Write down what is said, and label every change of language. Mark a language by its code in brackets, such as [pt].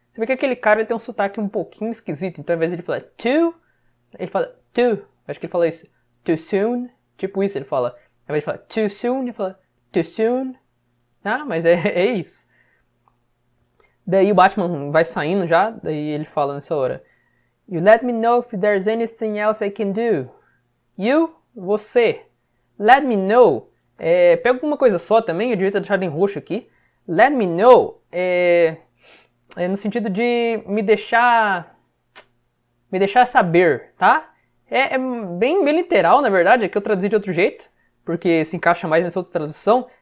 [pt] Você vê que aquele cara ele tem um sotaque um pouquinho esquisito. Então, ao invés de ele falar too, ele fala too. Acho que ele fala isso. [en] Too soon. [pt] Tipo isso, ele fala. Ao invés de falar too soon, ele fala too soon. Ah, mas é isso. Daí o Batman vai saindo já. Daí ele fala nessa hora. [en] You let me know if there's anything else I can do. You, [pt] você. [en] Let me know. [pt] Pega alguma coisa só também, eu devia ter deixado em roxo aqui. [en] Let me know [pt] é no sentido de me deixar saber, tá? É bem literal, na verdade, é que eu traduzi de outro jeito, porque se encaixa mais nessa outra tradução.